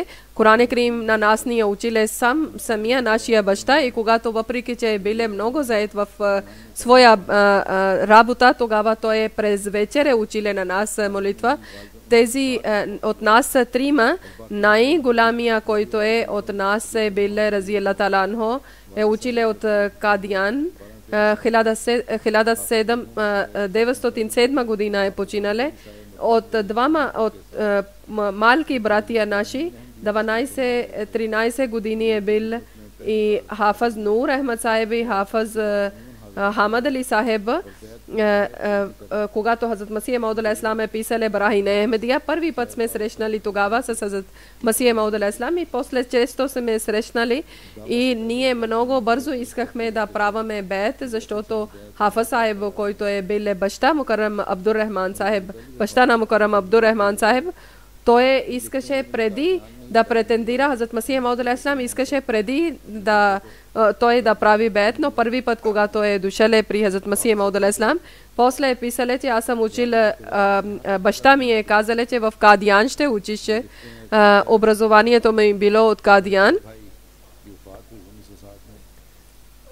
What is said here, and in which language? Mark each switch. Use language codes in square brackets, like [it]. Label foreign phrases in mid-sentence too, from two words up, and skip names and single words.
[bg] Куран Крим на нас ни е училе самия нашия баща и когато въпреки че е бил много заед в своя работа, тогава той е през вечер училе на нас молитва. Тези от нас трима, най-голямия, който е от нас е бил [ar] رضي الله تعالى عنه, [bg] е училе от Кадиян. 1907 година е починале. От малки братия наши, 12-13 години е бил и Хафаз Нур Ахмад Сахеб и Хафаз Хамад Али Сахеб. Когато Хазрат Масия Мауд [ar] عليه السلام [bg] е писале Барахин Ахмедия, първи път сме срещнали тогава с Хазрат Масия Мауд [ar] عليه السلام [bg] и после често сме срещнали и ние много бързо искахме да праваме бейт, защото Хафаз Сахеб, който е бил баща Мукаррам Абдуррахман Сахеб, баща на Мукаррам Абдуррахман Сахеб, той искаше преди да претендира Хазрат Масия Мауд [ar] عليه السلام, [bg] искаше преди той да прави бейт, но първи път, когато е дошъл при Хазрат Масия Мауд [ar] عليه السلام, [bg] после е писале, че аз съм учил, баща ми е казале, че в Кадиян ще учише, образованието ми било от Кадиян.